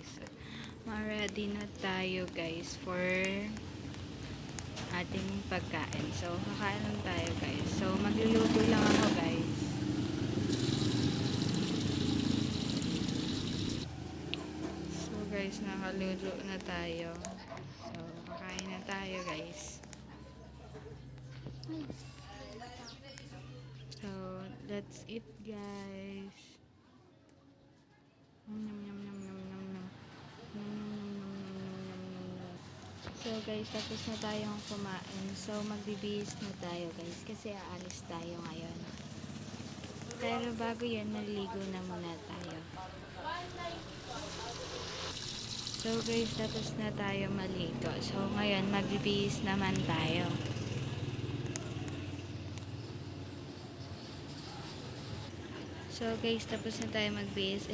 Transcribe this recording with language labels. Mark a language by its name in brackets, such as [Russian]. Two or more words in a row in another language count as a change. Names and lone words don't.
[Filipino] So, ma-ready na tayo guys for ating pagkain. So kakain lang tayo guys. So magluluto lang ako guys. So guys, nakaluto na tayo. So kakain na tayo guys. [English] So that's it guys. Nom, nom, nom, nom, nom, nom, nom. Nom, nom, nom, nom, nom, nom, nom, nom. [Filipino] So guys, tapos na tayong kumain. So magbibihis na tayo guys kasi aalis tayo ngayon. Pero bago yan, naligo na muna tayo. So guys, tapos na tayo maligo. So ngayon, magbibihis naman tayo. So guys, tapos na tayo magbihis.